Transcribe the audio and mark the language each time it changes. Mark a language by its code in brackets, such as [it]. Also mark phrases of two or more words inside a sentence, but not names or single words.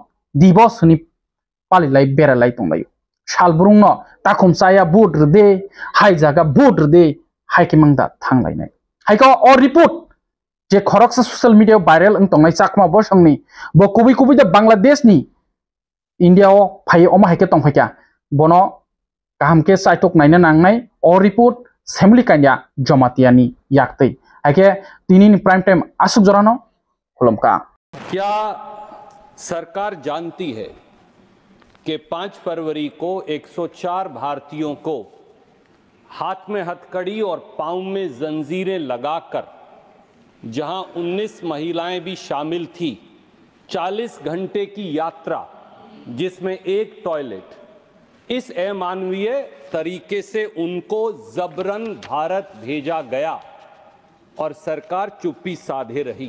[trp] divos ni palilai beralai tonglayo salbrung no takum saya bud rde hai jaga bud rde haike mangda thanglainai haiko or report je khoroksa [en] social media viral [trp] ang tongnai chakma bosangni bo kubi da Bangladesh ni India o phai oma haike tongphakya bono kahamke saitok naina nangnai or report assembly kanya jomatiani yaktei haike tinin [en] prime time [trp] asuk jorano खुलमका [hi] क्या सरकार जानती है कि 5 फरवरी को 104 भारतीयों को हाथ में हथकड़ी और पांव में जंजीरें लगाकर जहां 19 महिलाएं भी शामिल थी 40 घंटे की यात्रा जिसमें एक टॉयलेट इस अमानवीय तरीके से उनको जबरन भारत भेजा गया और सरकार चुप्पी साधे रही।